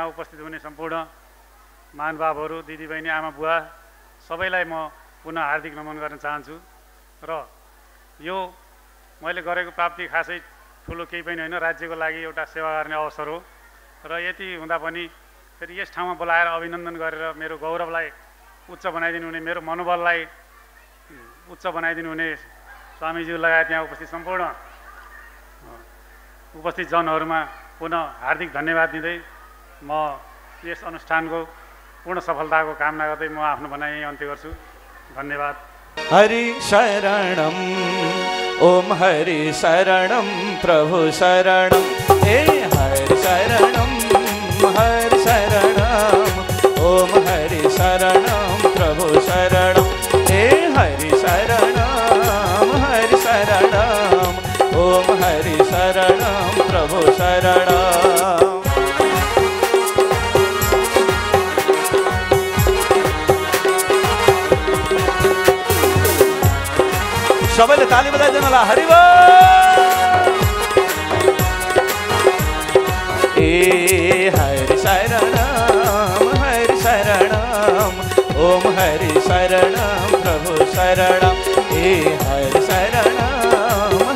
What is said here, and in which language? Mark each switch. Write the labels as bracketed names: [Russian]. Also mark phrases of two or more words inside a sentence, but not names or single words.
[Nepali] उपस्थित हुने सम्पूर्ण महानुभावहरू दिदीबहिनी आमा बुवा सबैलाई म पुनः हार्दिक नमन गर्न चाहन्छु र यो मैले गरेको प्राप्ति खासै ठुलो केही पनि होइन, राज्यको लागि एउटा सेवा गर्ने अवसर हो र यति हुँदा पनि फेरि यस ठाउँमा बोलाएर अभिनन्दन गरेर मेरो गौरवलाई उच्च बनाइदिनु हुने, मेरो मनोबललाई उच्च बनाइदिनु हुने स्वामीज्यू लगायत यहाँ उपस्थित सम्पूर्ण उपस्थित जनहरूमा पुनः हार्दिक धन्यवाद दिँदै म यस अनुष्ठानको पूर्ण सफलताको कामना गर्दै म आफ्नो भनाइ यही अन्त्य गर्छु। धन्यवाद। [Sanskrit] हरि शरणम ओम हरि शरणम प्रभु शरणम हे हरि शरणम ओम हरि शरणम प्रभु शरणम हे हरि शरणम ओम हरि शरणम प्रभु शरणम। [Nepali] सबैले ताली बजाइदिनु होला। हरि बोल। [Sanskrit] ए हरि शरणम ओम हरि शरणम प्रभु शरणम ए हरि शरणम